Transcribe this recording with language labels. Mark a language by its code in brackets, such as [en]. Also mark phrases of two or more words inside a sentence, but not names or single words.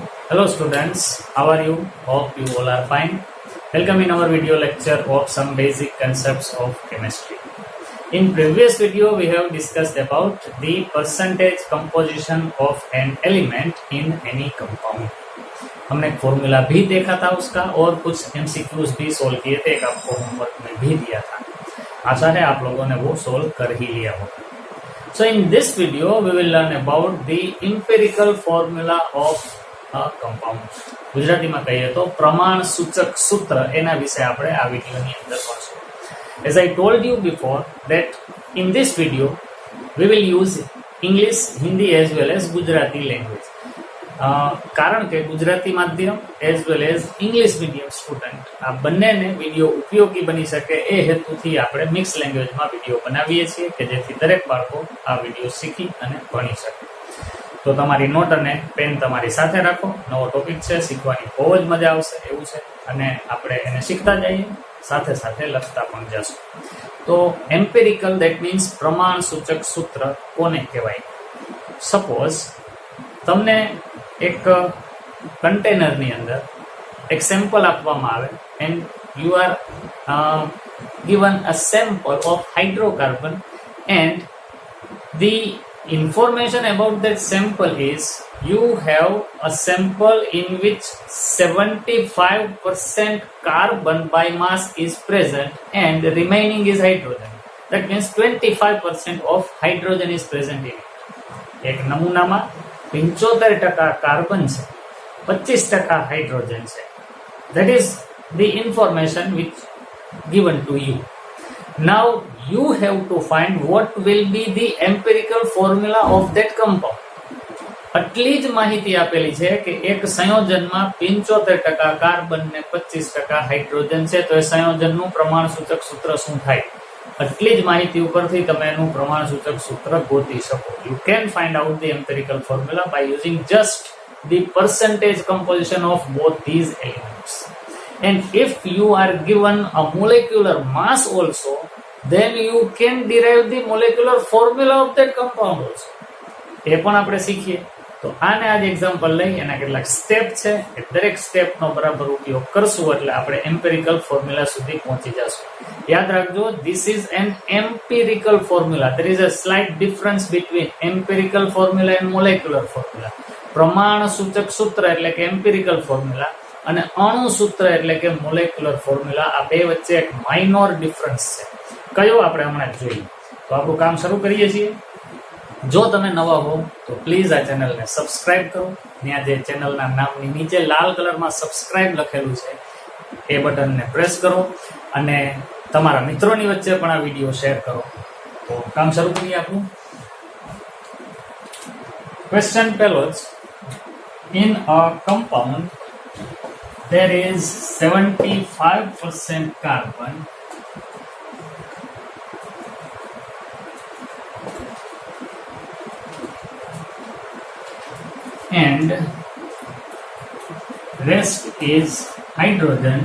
[en] Hello students, how are you? Hope you all are fine. Welcome in our video lecture of some basic concepts of chemistry. In previous video we have discussed about the percentage composition of an element in any compound. [hi] हमने एक फॉर्मूला भी देखा था उसका और कुछ एमसीक्यूज भी सोल्व किए थे, एक आपको होमवर्क में भी दिया था। आशा है आप लोगों ने वो सोल्व कर ही लिया होगा। [en] So in this video we will learn about the empirical formula of a compound. [gu] ગુજરાતીમાં કહીએ તો પ્રમાણ સૂચક સૂત્ર એના વિશે આપણે આ વિડિયોની અંદર ભણશું. [en] As I told you before that in this video we will use English, Hindi as well as Gujarati language. [gu] કારણ કે ગુજરાતી માધ્યમ [en] as well as English medium student [gu] આ બંનેને વિડીયો ઉપયોગી બની શકે એ હેતુથી આપણે મિક્સ લેંગ્વેજમાં વિડીયો બનાવીએ છીએ કે જેથી દરેક બાળકો આ વિડીયો શીખી અને ભણી શકે. તો તમારી નોટ અને પેન તમારી સાથે રાખો. નવો ટોપિક છે, શીખવાની બહુ જ મજા આવશે એવું છે અને આપણે એને શીખતા જઈએ, સાથે સાથે લખતા પણ જશું. તો [en] empirical that means [gu] પ્રમાણ સૂચક સૂત્ર કોને કહેવાય? સપોઝ તમને એક કન્ટેનરની અંદર એક સેમ્પલ આપવામાં આવે [en] and you are given a sample of hydrocarbon and the information about that sample is you have a sample in which 75% carbon by mass is present and the remaining is hydrogen. That means 25% of hydrogen is present in it. [gu] એક નમૂનામાં 75% કાર્બન છે, 25% હાઇડ્રોજન છે. [en] That is the information which given to you. Now you have to find what will be the empirical formula of that compound. [gu] આટલી જ માહિતી આપેલી છે કે એક સંયોજનમાં 75% કાર્બન ને 25% હાઇડ્રોજન છે, તો એ સંયોજનનું પ્રમાણસૂચક સૂત્ર શું થાય? આટલી જ માહિતી ઉપરથી તમે એનું પ્રમાણસૂચક સૂત્ર ગોતી શકો. [en] You can find out the empirical formula by using just the percentage composition of both these elements. And if you are given a molecular mass also, then you can derive the molecular formula of that compound also. [gu] એ પણ આપણે શીખીએ. તો આને આજ એક્ઝામ્પલ લઈ એના કેટલાક સ્ટેપ છે એ દરેક સ્ટેપનો બરાબર ઉપયોગ કરશું એટલે આપણે [en] empirical formula [gu] સુધી પહોંચી જશું. યાદ રાખજો, [en] this is an empirical formula. There is a slight difference between empirical formula and molecular formula. [gu] પ્રમાણ સૂચક સૂત્ર એટલે કે [en] empirical formula [gu] અને અણુ સૂત્ર એટલે કે [en] molecular formula, [gu] આ બે વચ્ચે એક [en] minor difference [gu] છે. કયો આપણે હમણાં જોઈએ. તો આપણું કામ શરૂ કરીએ છીએ. જો તમે નવા હો તો પ્લીઝ આ ચેનલને સબસ્ક્રાઇબ કરો. ત્યાં જે ચેનલના નામની નીચે લાલ કલરમાં સબસ્ક્રાઇબ લખેલું છે એ બટનને પ્રેસ કરો અને તમારા મિત્રોની વચ્ચે પણ આ વિડીયો શેર કરો. તો કામ શરૂ કરીએ આપણું. ક્વેશ્ચન પહેલો જ, [en] in a compound there is 75% carbon and rest is hydrogen.